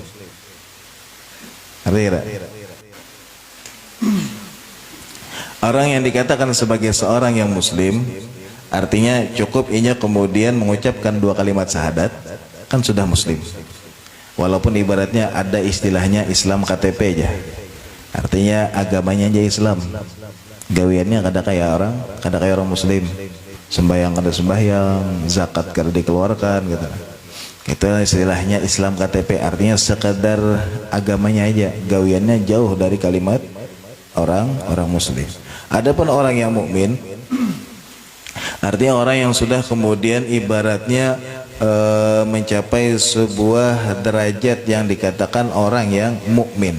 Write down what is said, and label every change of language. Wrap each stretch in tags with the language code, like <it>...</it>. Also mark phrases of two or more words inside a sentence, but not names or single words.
<id>Artinya orang yang dikatakan sebagai seorang yang muslim, artinya cukup ia kemudian mengucapkan 2 kalimat syahadat, kan sudah muslim. Walaupun ibaratnya ada istilahnya Islam KTP aja, artinya agamanya aja Islam, gawiannya kada kayak orang muslim, sembahyang kada sembahyang, zakat kada dikeluarkan gitu. Itu istilahnya Islam KTP, artinya sekedar agamanya aja, gawiannya jauh dari kalimat orang muslim. Adapun orang yang mukmin, artinya orang yang sudah kemudian ibaratnya mencapai sebuah derajat yang dikatakan orang yang mukmin.</id>